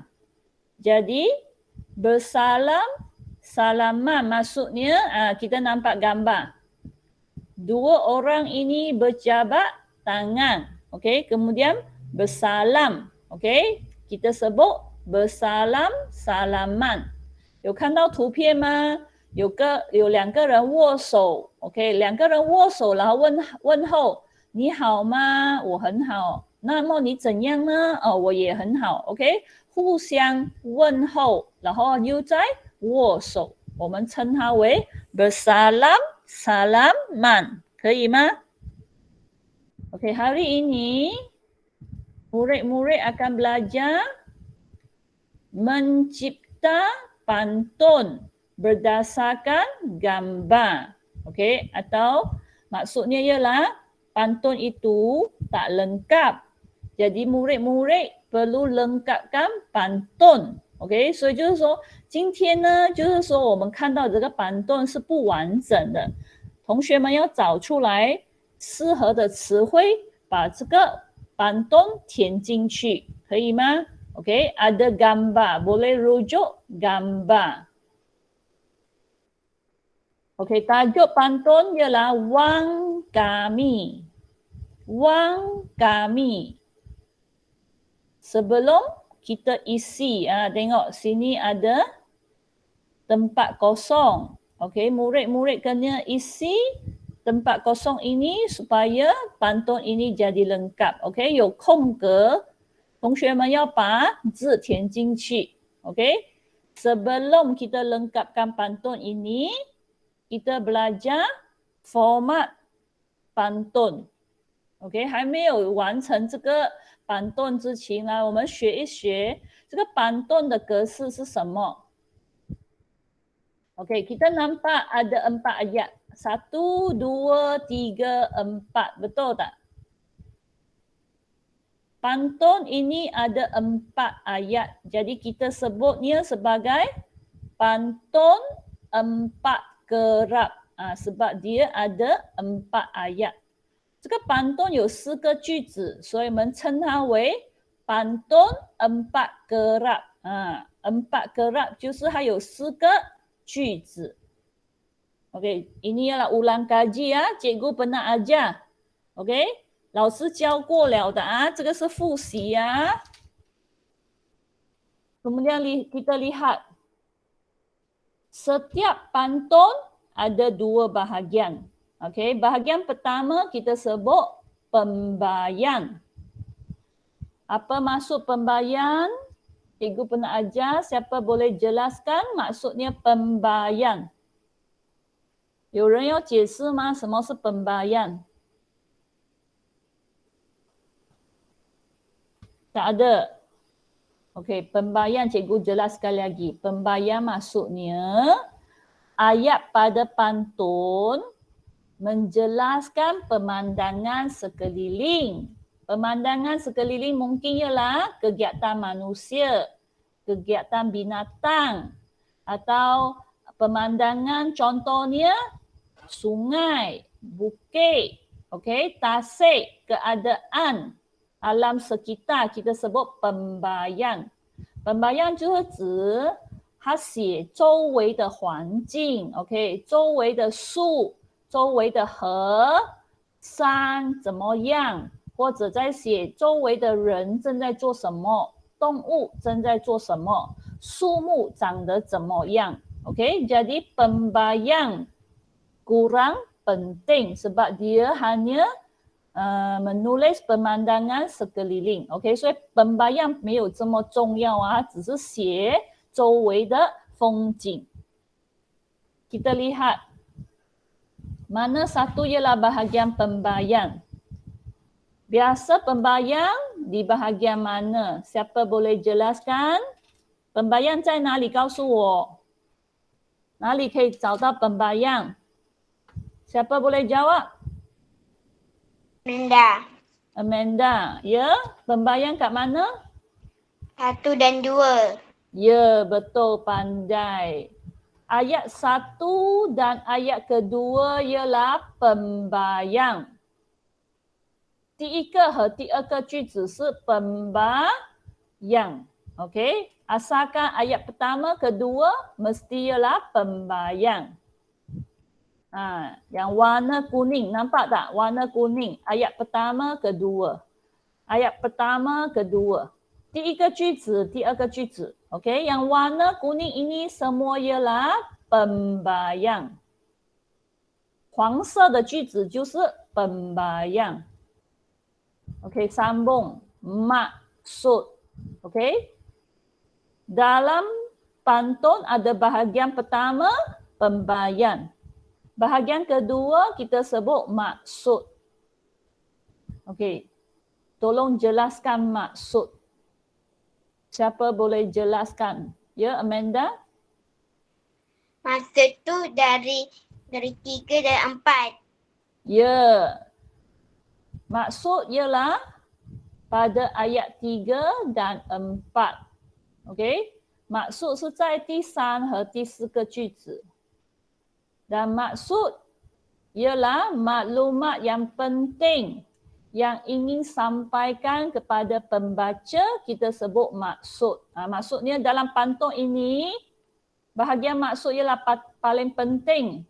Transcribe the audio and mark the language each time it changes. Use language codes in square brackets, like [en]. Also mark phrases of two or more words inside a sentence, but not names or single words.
[ms] Jadi bersalam, salaman maksudnya kita nampak gambar. Dua orang ini berjabat tangan. Okey, kemudian bersalam. Okey, kita sebut bersalam, salaman. [zh] 有看到图片吗？有两个人握手 ，OK， 两个人握手，然后问候，你好吗？我很好。那么你怎样呢？我也很好 ，OK， 互相问候，然后又在握手，我们称它为 [ms] bersalam salaman， [zh] 可以吗 ？OK， [ms] hari ini murid-murid akan belajar mencipta pantun berdasarkan gambar. Okey, atau maksudnya ialah pantun itu tak lengkap. Jadi murid-murid perlu lengkapkan pantun. [zh] OK， 所以就是说，今天呢，就是说我们看到这个板凳是不完整的，同学们要找出来适合的词汇，把这个板凳填进去，可以吗？ [ms] Okey, ada gambar. Boleh rujuk gambar. Okey, tajuk pantun ialah wang kami. Wang kami. Sebelum kita isi, tengok sini ada tempat kosong. Okey, murid-murid kena isi tempat kosong ini supaya pantun ini jadi lengkap. Okey, [zh] 有空格。同学们要把字填进去 ，OK？ [ms] Sebelum kita lengkapkan pantun ini, kita belajar format pantun. [zh] OK， 还没有完成这个pantun之前呢，我们学一学这个pantun的格式是什么。OK， [ms] kita nampak ada 4 ayat. 1, 2, 3, 4. Betul tak? Pantun ini ada 4 ayat. Jadi kita sebutnya sebagai pantun 4 kerap. Sebab dia ada 4 ayat. [zh] 这个pantun 有4个句子，所以我们称它为 [ms] pantun 4 kerap. 4 kerap [zh] 就是它有4个句子。 [ms] OK， ini ialah ulang kaji ya. Cikgu pernah ajar. [zh] OK。老师教过了的这个是复习呀。 [ms] Kemudian kita lihat setiap pantun ada 2 bahagian. Okey, bahagian pertama kita sebut pembayan. Apa maksud pembayan? Cikgu pernah ajar, siapa boleh jelaskan maksudnya pembayan? [zh] 有人要解释吗？什么是 pembayan？ [ms] Tak ada. Okey, pembayan cikgu jelas sekali lagi. Pembayan maksudnya ayat pada pantun menjelaskan pemandangan sekeliling. Pemandangan sekeliling mungkin ialah kegiatan manusia, kegiatan binatang atau pemandangan contohnya sungai, bukit, okey, tasik, keadaan alam sekitar kita sebut pembayan. [zh] Pembayan 就是指它写周围的环境 ，OK， 周围的树、周围的河、山怎么样，或者在写周围的人正在做什么，动物正在做什么，树木长得怎么样 ，OK， [ms] jadi pembayan kurang penting sebab dia hanya menulis pemandangan sekeliling [zh] ，OK， 所以pembayan 没有这么重要只是写周围的风景。 [ms] Kita lihat mana satu ialah bahagian pembayan. Biasa pembayan di bahagian mana? Siapa boleh jelaskan? Pembayan [zh] 在哪里？告诉我。哪里可以找到pembayan？ [ms] Siapa boleh jawab？ Amanda. Ya, pembayang kat mana? 1 dan 2. Ya, betul, pandai. Ayat 1 dan ayat kedua ialah pembayang. [zh] 第一个和第二个句子是 pembayang. [ms] Okey, asalkan ayat pertama, kedua mesti ialah pembayang. Yang warna kuning, nampak tak? Warna kuning. Ayat pertama, kedua. Ayat pertama, kedua. [zh] 第一个句子，第二个句子。 [ms] Okey, yang warna kuning ini semua ialah pembayang. [zh] 黄色的句子就是 pembayang. [ms] Okey, sambung. Maksud. Okey. Dalam pantun ada bahagian pertama, pembayang. Bahagian kedua kita sebut maksud. Okey. Tolong jelaskan maksud. Siapa boleh jelaskan? Ya, Amanda? Maksud tu dari 3 dan 4. Ya. Maksud ialah pada ayat 3 dan 4. OK， maksud [zh] 是在第3和第4个句子。 [ms] Dan maksud ialah maklumat yang penting yang ingin sampaikan kepada pembaca, kita sebut maksud. Maksudnya dalam pantun ini, bahagian maksud ialah paling penting.